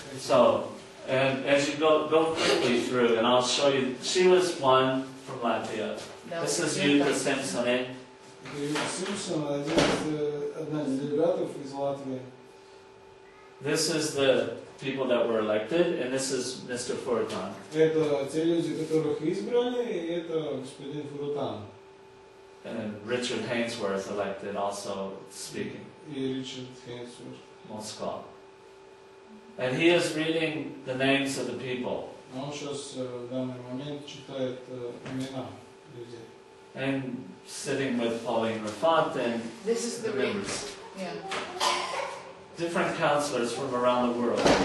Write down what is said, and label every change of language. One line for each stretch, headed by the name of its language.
English: So, and as you go quickly through, and I'll show you, she was one from Latvia. This is Yuka Simpson.
Russian: Симпсон, одна из делегатов из Латвии.
English: This is the people that were elected, and this is Mr. Furtan.
Russian: Это те люди, которых избрали, и это господин Фурутан.
English: And Richard Hainsworth elected, also speaking,
Russian: И Ричард Хейнсворт.
English: Moscow. And he is reading the names of the people.
Russian: Он сейчас в данный момент читает имена людей.
English: And sitting with Pauline Rafat and This is the the ring. members. Yeah. Different counselors from around the world.